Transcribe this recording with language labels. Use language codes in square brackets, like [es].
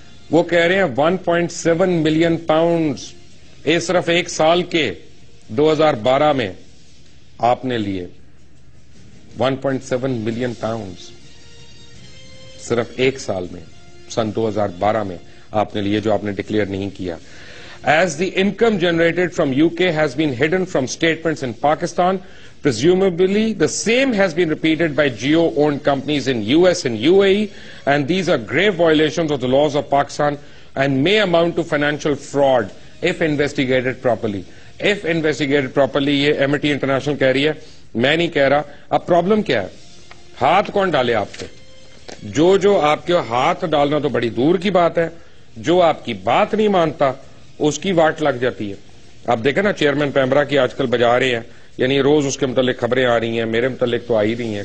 [ur] وہ کہہ رہے ہیں 1.7 ملین پاؤنڈز یہ صرف ایک سال کے 2012 میں آپ نے لیے. 1.7 ملین پاؤنڈز صرف ایک سال میں سن 2012 میں آپ نے لیے جو آپ نے ڈکلیئر نہیں کیا. [en] As the income generated from UK has been hidden from statements in Pakistan, presumably the same has been repeated by Jio-owned companies in US and UAE, and these are grave violations of the laws of Pakistan and may amount to financial fraud if investigated properly. If investigated properly, [ur] یہ Amity International کہہ رہی ہے, میں نہیں کہہ رہا. اب problem کیا ہے؟ ہاتھ کون ڈالے آپ پہ؟ جو آپ کے ہاتھ ڈالنا تو بڑی دور کی بات ہے, جو آپ کی بات نہیں مانتا اس کی واٹ لگ جاتی ہے. آپ دیکھیں نا چیئرمین پیمرا کی آج کل بجا رہے ہیں, یعنی روز اس کے متعلق خبریں آ رہی ہیں, میرے متعلق تو آ ہی رہی ہیں.